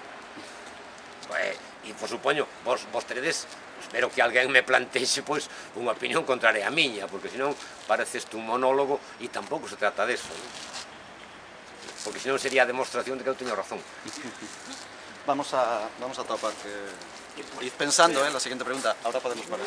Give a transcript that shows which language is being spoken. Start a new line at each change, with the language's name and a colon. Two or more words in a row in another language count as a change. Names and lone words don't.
Galician: E, por supoño, vos teredes, espero que alguén me planteixe, pois, unha opinión contraria a miña, porque senón pareces un monólogo e tampouco se trata deso, porque senón sería a demostración de que eu teño razón.
Spanish: Vamos a topar. Id pensando, la siguiente pregunta. Ahora podemos parar.